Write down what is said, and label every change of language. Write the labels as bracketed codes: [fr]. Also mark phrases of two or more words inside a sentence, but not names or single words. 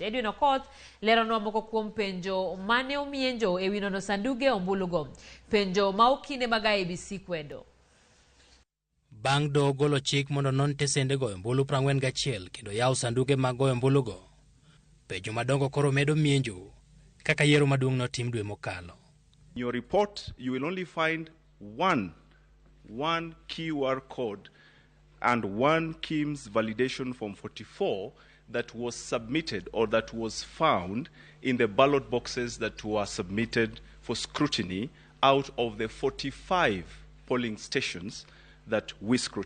[luo] Edwin Okoth leronwa moko kuom penjo mane omienjo e wi nono sanduge ombulugo, penjo ma okinde mag IBC kwedo. Bang' do golo chik mondo non tesende goyo ombulu 41 kendo yawo sanduge mag goyo ombulugo, penjo madongo koro medo mienjo kaka yiero maduong' notim dwe mokalo. [en] In your report, you will only find one QR code and one KIMS validation form 44 that was submitted or that was found in the ballot boxes that were submitted for scrutiny out of the 45 polling stations that we scrutinized.